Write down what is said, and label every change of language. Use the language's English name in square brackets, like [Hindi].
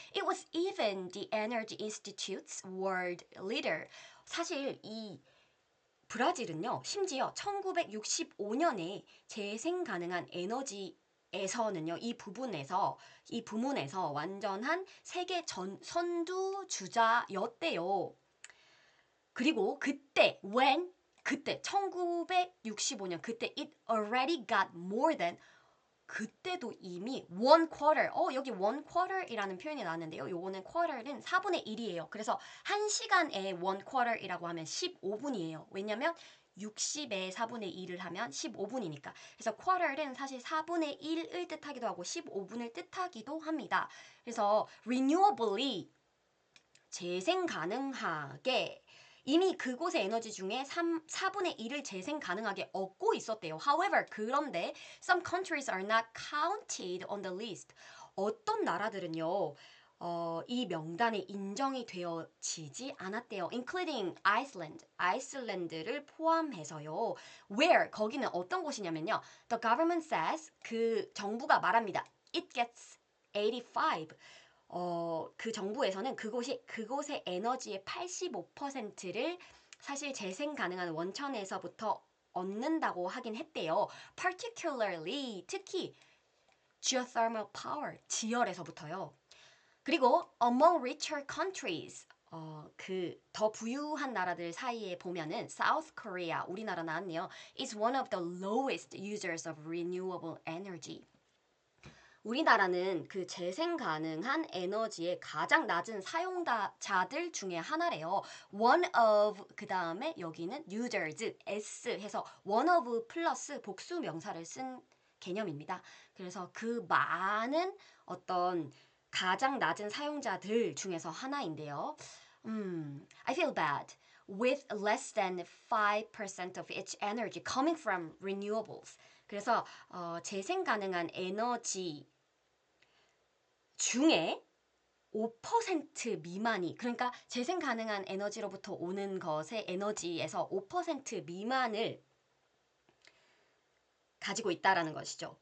[English] It was even the Energy Institute's world leader. [Korean] 사실 이 브라질은요, 심지어 1965년에 재생 가능한 에너지에서는요, 이 부문에서 완전한 세계 선두 주자였대요. [English] 그리고 그때 1965년 그때 it already got more than [Korean] 그때도 이미 one quarter, 여기 one quarter이라는 표현이 나왔는데요. 요거는 quarter는 4분의 1이에요. 그래서 1시간에 one quarter이라고 하면 15분이에요. 왜냐면 60에 4분의 1을 하면 15분이니까. 그래서 quarter는 사실 4분의 1을 뜻하기도 하고 15분을 뜻하기도 합니다. 그래서 renewably 재생 가능하게 이미 그곳의 에너지 중에 4분의 1을 재생 가능하게 얻고 있었대요. [English] However, 그런데 some countries are not counted on the list. [Korean] 어떤 나라들은요, 이 명단에 인정이 되어지지 않았대요. [English] Including Iceland, 아이슬란드를 포함해서요. [Korean] Where, 거기는 어떤 곳이냐면요. The government says, 그 정부가 말합니다. [English] It gets 85. [Korean] 그 정부에서는 그곳의 에너지의 85%를 사실 재생 가능한 원천에서부터 얻는다고 하긴 했대요. [English] Particularly, 특히 geothermal power, 지열에서부터요. [Korean] 그리고 among richer countries, 그 더 부유한 나라들 사이에 보면은 South Korea, 우리나라 나왔네요. [English] is one of the lowest users of renewable energy. [Korean] 우리나라는 그 재생 가능한 에너지의 가장 낮은 사용자들 중에 하나래요. one of 그 다음에 여기는 users s 해서 one of 플러스 복수 명사를 쓴 개념입니다. 그래서 그 많은 어떤 가장 낮은 사용자들 중에서 하나인데요. [English] I feel bad. With less than 5% of its energy coming from renewables. [Korean] 그래서 재생 가능한 에너지 중에 5% 미만이 그러니까 재생 가능한 에너지로부터 오는 것의 에너지에서 5% 미만을 가지고 있다라는 것이죠.